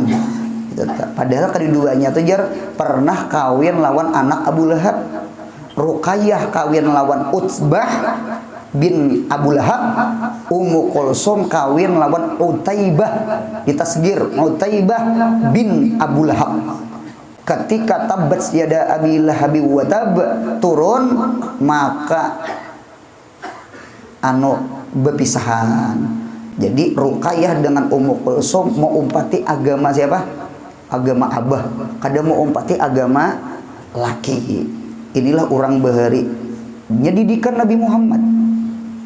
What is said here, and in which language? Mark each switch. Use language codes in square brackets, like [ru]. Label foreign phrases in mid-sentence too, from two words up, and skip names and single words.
[bjn] Padahal keduanya tuh jar pernah kawin lawan anak Abu Lahab. Ruqayyah kawin lawan Utsbah bin Abu Lahab. Ummu Kulsum kawin lawan Utaibah, ditasgir Utaibah bin Abu Lahab. Ketika [ar] tabat yada Abi Lahab wa tab [bjn] turun, maka berpisahan. Jadi Ruqayyah dengan Ummu Kulsum mau umpati agama siapa? Agama Abah. Kada mau umpati agama laki. Inilah orang bahari. Didikan Nabi Muhammad.